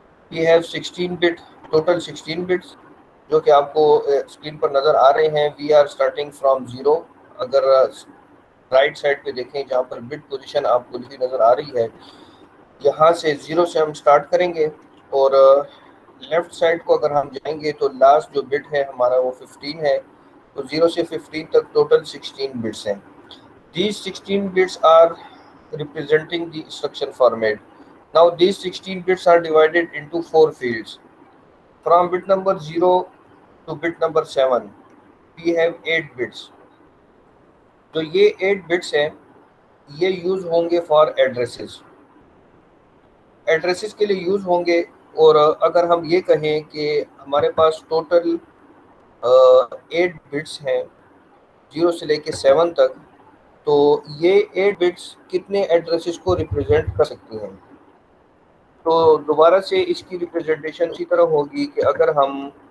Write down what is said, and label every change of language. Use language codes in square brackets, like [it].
[en] We have 16 bit, total 16 bits [ur] جو کہ آپ کو اسکرین پر نظر آ رہے ہیں۔ [en] We are starting from 0، [ur] اگر رائٹ سائڈ پہ دیکھیں جہاں پر بٹ پوزیشن آپ کو لکھی نظر آ رہی ہے، یہاں سے 0 سے ہم سٹارٹ کریں گے، اور لیفٹ سائڈ کو اگر ہم جائیں گے تو لاسٹ جو بٹ ہے ہمارا وہ 15 ہے، تو 0 سے 15 تک ٹوٹل 16 بٹس ہیں۔ [en] These 16 bits are representing the instruction format. Now these 16 bits are divided into 4 fields. From bit number 0 to bit number 7 we have 8 bits. [ur] تو یہ 8 bits ہیں، یہ یوز ہوں گے فار ایڈریسز، ایڈریسز کے لیے یوز ہوں گے۔ اور اگر ہم یہ کہیں کہ ہمارے پاس ٹوٹل 8 بٹس ہیں 0 سے لے کے 7 تک، تو یہ 8 بٹس کتنے ایڈریسز کو ریپرزینٹ کر سکتی ہیں؟ تو دوبارہ سے اس کی ریپرزنٹیشن اسی طرح ہوگی کہ اگر ہم